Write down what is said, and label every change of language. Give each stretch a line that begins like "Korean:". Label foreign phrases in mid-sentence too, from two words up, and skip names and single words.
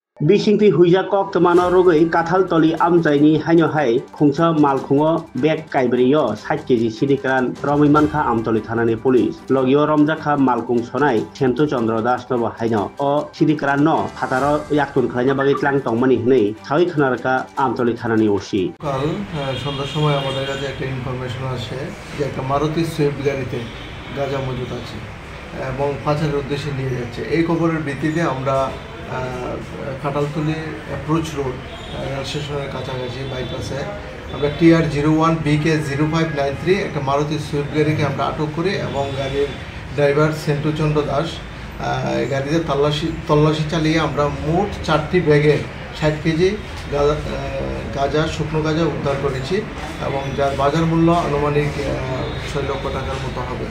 Kok Borok: Bisingti huija kok temano rogoi kathal toli amjaini haino hai khungsa malkhungo bag kaibrio 60 kg sidikran romimankha amtoli thanani police logio romjakha malkhung sonai Sento Chandra Das no haino o sidikran no phataro yaktun khlaina bagi tlang tongmani hnei thai khnarka amtoli thanani osi
Bangla: কাল সন্ধ্যার সময় আমাদের কাছে একটা ইনফরমেশন আসে যে একটা মারুতি সুইফট গাড়িতে গাঁজা মজুদ আছে এবং পাচারের উদ্দেশ্যে নিয়ে যাচ্ছে। এই খবরের ভিত্তিতে আমরা কাঁঠালতলী
English: approach road
Bangla: রেল স্টেশনের কাছাকাছি বাইপাসে আমরা TR01 BK 0593 একটা মারুতি সুইফট গাড়িকে আমরা আটক করি এবং গাড়ির ড্রাইভার সেন্টু চন্দ্র দাস গাড়িতে তল্লাশি চালিয়ে আমরা মোট 4টি ব্যাগে 60 কেজি গাঁজা শুকনো গাঁজা উদ্ধার করেছি এবং যার বাজার মূল্য আনুমানিক 6 লক্ষ টাকার মতো হবে।